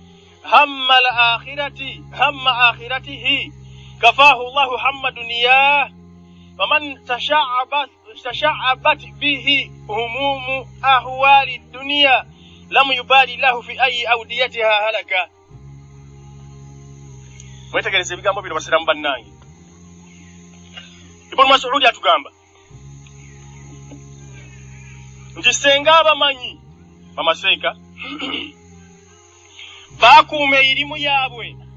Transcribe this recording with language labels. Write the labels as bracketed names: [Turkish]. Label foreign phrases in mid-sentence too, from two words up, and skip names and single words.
[Arabic] هم آخرته كفاه الله هم دنياه ومن تشعبت به هموم أهوال الدنيا لم يبالي له في أي أوديتها هلك [Ganda] mwetegereze ebigambo bino basiramu bannange Ibn Mas'ud atugamba nti senga abamanyi bamaseeka bakuuma erimu yaabwe